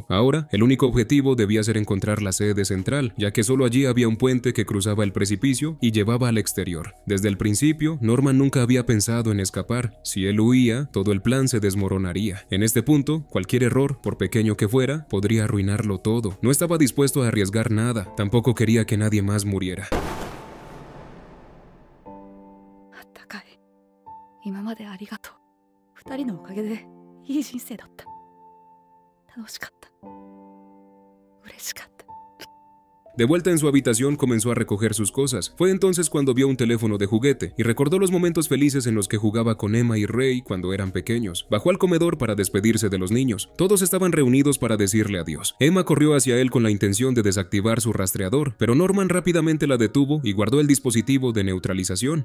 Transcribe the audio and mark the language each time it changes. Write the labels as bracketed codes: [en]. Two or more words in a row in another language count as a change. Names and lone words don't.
[es] Ahora, el único objetivo debía ser encontrar la sede central, ya que solo allí había un puente que cruzaba el precipicio y llevaba al exterior. Desde el principio, Norman nunca había pensado en escapar. Si él huía, todo el plan se desmoronaría. En este punto, cualquier error, por pequeño que fuera, podría arruinarlo todo. No estaba dispuesto a arriesgar nada, tampoco quería que nadie más muriera. [ja] あったかい。今までありがとう。二人のおかげでいい人生だった。楽しかった。嬉しかった。 [es] De vuelta en su habitación comenzó a recoger sus cosas. Fue entonces cuando vio un teléfono de juguete y recordó los momentos felices en los que jugaba con Emma y Ray cuando eran pequeños. Bajó al comedor para despedirse de los niños. Todos estaban reunidos para decirle adiós. Emma corrió hacia él con la intención de desactivar su rastreador, pero Norman rápidamente la detuvo y guardó el dispositivo de neutralización.